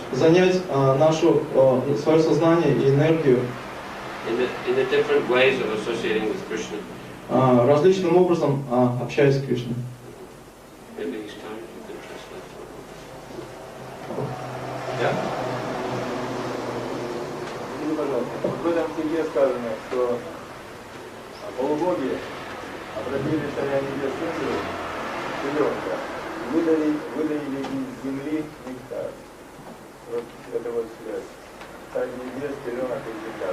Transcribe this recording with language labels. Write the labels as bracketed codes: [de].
[ru] занять свое сознание и энергию [en] in the different ways of associating with Krishna. [ru] Различным образом общаясь с Кришной. [en] Maybe he's tired, you can translate for him. Yeah? [ru] Скажите, пожалуйста, вот в этом стихе сказано, что полубоги обратили царя небес Индру, теленка, выдавили из земли нектар. Вот это вот связь. Царь небес, теленок и земля.